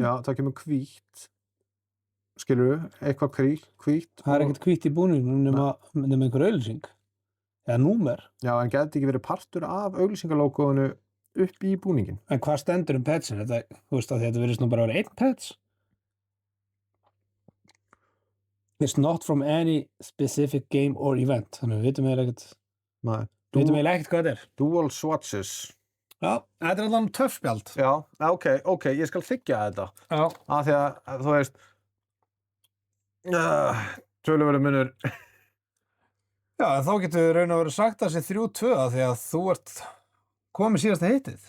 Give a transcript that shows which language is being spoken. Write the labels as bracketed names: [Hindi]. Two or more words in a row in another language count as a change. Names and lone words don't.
[Icelandic] Já, það kemur hvítt. Skilurðu, eitthvað hvítt. Það er ekkert hvítt í búningnum nema einhver auglýsing. Eða númer. Já, en gæti ekki verið partur af auglýsingalógóinu upp í búningin. En hvað stendur petsin? Þetta, þú veist að þetta virðist nú bara að vera einn pets. [English] It's not from any specific game or event. [Icelandic] Þannig við vitum eiginlega ekkert. Nei. Við vitum eiginlega ekkert hvað þetta er. [English] Dual swatches. [Icelandic] Já, þetta er alveg töffspjald. Já, ok, ég skal þykja þetta. Já. Af því að, þú veist, töluverður munur. Já, en þá getur við raun að vera sagt að þessi 3-2 því að þú ert komið síðasta heitið.